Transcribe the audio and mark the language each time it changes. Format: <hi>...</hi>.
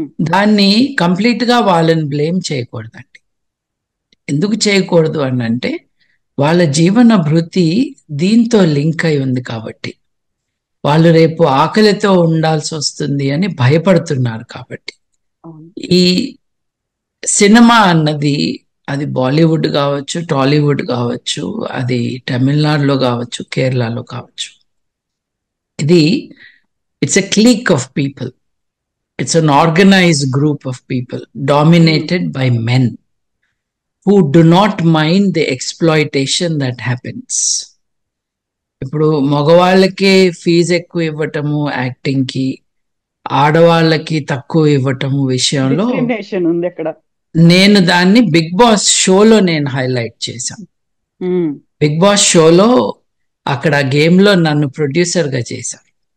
<te>దాన్ని కంప్లీట్ గా వాళ్ళని బ్లేమ్ చేయకూడదండి. ఎందుకు చేయకూడదు అని అంటే వాళ్ళ జీవన భృతి దీంతో లింక్ అయి ఉంది కాబట్టి, వాళ్ళు రేపు ఆకలితో ఉండాల్సి వస్తుంది అని భయపడుతున్నారు కాబట్టి. ఈ సినిమా అన్నది అది బాలీవుడ్ కావచ్చు, టాలీవుడ్ కావచ్చు, అది తమిళనాడులో కావచ్చు, కేరళలో కావచ్చు, ఇది</te> <en>It's a clique of people. It's an organized group of people dominated by men who do not mind the exploitation that happens.</en> <te>ఇప్పుడు మగవాళ్ళకి ఫీజు ఎక్కువ ఇవ్వటము యాక్టింగ్ కి, ఆడవాళ్ళకి తక్కువ ఇవ్వటము విషయంలో ఉంది అక్కడ. నేను దాన్ని బిగ్ బాస్ షోలో నేను హైలైట్ చేశాను. బిగ్ బాస్ షోలో అక్కడ గేమ్ లో నన్ను ప్రొడ్యూసర్ గా చేశాను.</te>